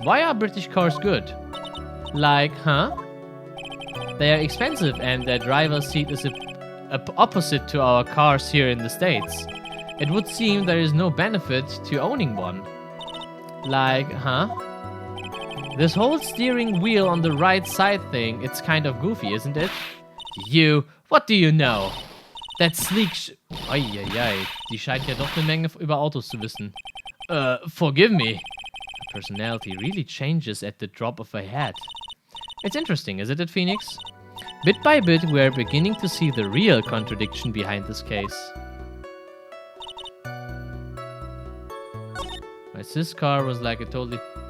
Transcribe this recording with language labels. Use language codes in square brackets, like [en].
[en] Why are British cars good? Like, huh? They are expensive and their driver's seat is opposite to our cars here in the States. It would seem there is no benefit to owning one. Like, huh? This whole steering wheel on the right side thing, it's kind of goofy, isn't it? You, what do you know? That sleek [de] Eieiei, die scheint ja doch eine Menge über Autos zu wissen. [en] Forgive me. Her personality really changes at the drop of a hat. It's interesting, isn't it, Phoenix? Bit by bit, we are beginning to see the real contradiction behind this case. This car was like a totally...